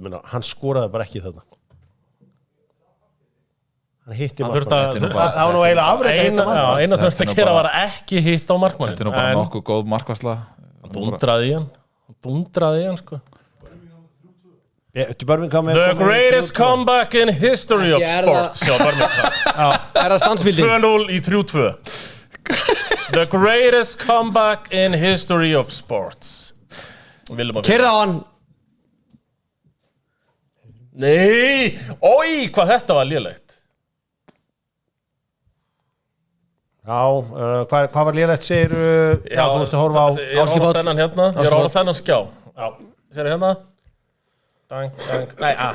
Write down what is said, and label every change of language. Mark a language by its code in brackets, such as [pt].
[is] Hann skoraði bara ekki þarna. Hann hitti markmann. Það var nú eiginlega afrek að hitta markmann. Eina sem þetta gera var ekki hitta á markmann. Þetta er nú bara nokkuð góð markvarsla. Hann dundraði í hann sko. [en] The greatest comeback in history of sports. [is] Já, Birmingham. Það stansfílding. 2-0 í 3-2. [en] The greatest comeback in history of sports. [is] Keyrða á hann. Nei, oi, hvað þetta var lélegt. Já, hvað var lélegt, segir þú ert að horfa á Ég er að horfa þennan hérna, ég er að horfa þennan skjá. Já, sér hérna. Dang. Nei,